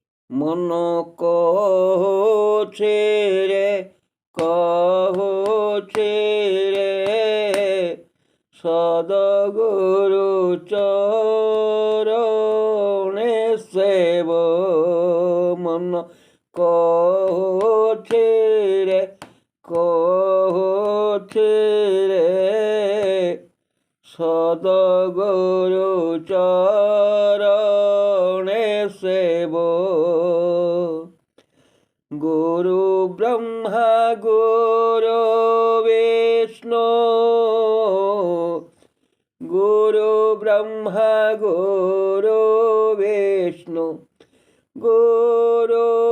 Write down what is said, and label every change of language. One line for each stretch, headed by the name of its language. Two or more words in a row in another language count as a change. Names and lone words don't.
Odia: ମନ କହୁଛି ରେ କହୁଛି ରେ ସଦଗୁରୁ ଚରଣେ ସେବ ମନ କହୁଛି ରେ କହୁଛି ରେ ସଦଗୁରୁ ଚରଣେ ସେବ
Sanskrit: गुरु ब्रह्मा गुरु विष्णु गुरु ब्रह्मा गुरु विष्णु गुरु